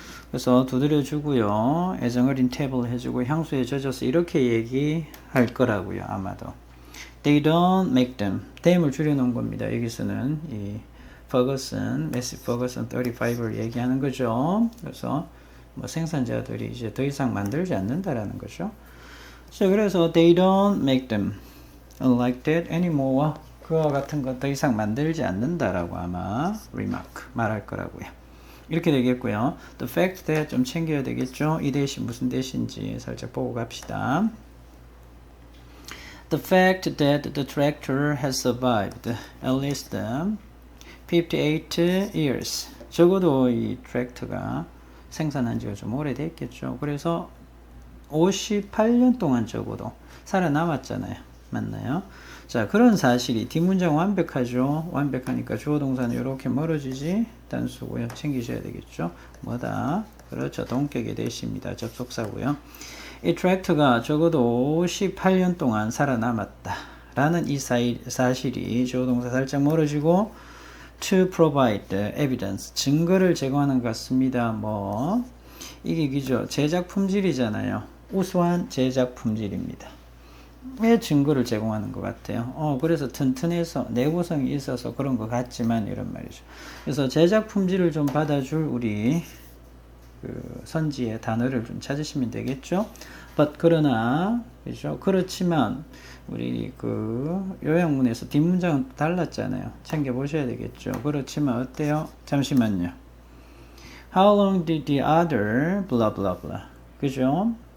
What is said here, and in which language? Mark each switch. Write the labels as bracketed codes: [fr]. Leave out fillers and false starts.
[ko] 그래서 두드려 주고요. 애정어린 탭을 해주고 향수에 젖어서 이렇게 얘기할 거라고요. 아마도. [en] They don't make them. [ko] them을 줄여놓은 겁니다. 여기서는 이 Ferguson, Massey Ferguson 35를 얘기하는 거죠. 그래서 뭐 생산자들이 이제 더 이상 만들지 않는다라는 거죠. 자, 그래서 [en] they don't make them like that anymore. [ko] 그와 같은 거 더 이상 만들지 않는다라고 아마 remark 말할 거라고요. 이렇게 되겠고요. [en] The fact that [ko] 좀 챙겨야 되겠죠. 이 대신 무슨 대신지 살짝 보고 갑시다. [en] The fact that the tractor has survived at least 58 years. [ko] 적어도 이 트랙터가 생산한 지가 좀 오래됐겠죠. 그래서 58년 동안 적어도 살아남았잖아요. 맞나요? 자, 그런 사실이 뒷문장 완벽하죠. 완벽하니까 주어 동사는 이렇게 멀어지지 단수고요. 챙기셔야 되겠죠. 뭐다? 그렇죠. 동격의 대시입니다. 접속사고요. 이 트랙터가 적어도 58년 동안 살아남았다 라는 이 사실이 주어 동사 살짝 멀어지고 [en] to provide evidence [ko] 증거를 제공하는 것 같습니다. 뭐 이게 그죠? 제작 품질이잖아요. 우수한 제작 품질입니다. 왜 증거를 제공하는 것 같아요? 그래서 튼튼해서 내구성이 있어서 그런 것 같지만 이런 말이죠. 그래서 제작 품질을 좀 받아줄 우리 그 선지의 단어를 좀 찾으시면 되겠죠. but 그러나 그죠? 그렇지만 우리 그 요약문에서 뒷문장은 달랐잖아요. 챙겨 보셔야 되겠죠. 그렇지만 어때요? 잠시만요. [en] How long did the other blah blah blah [ko] 그죠?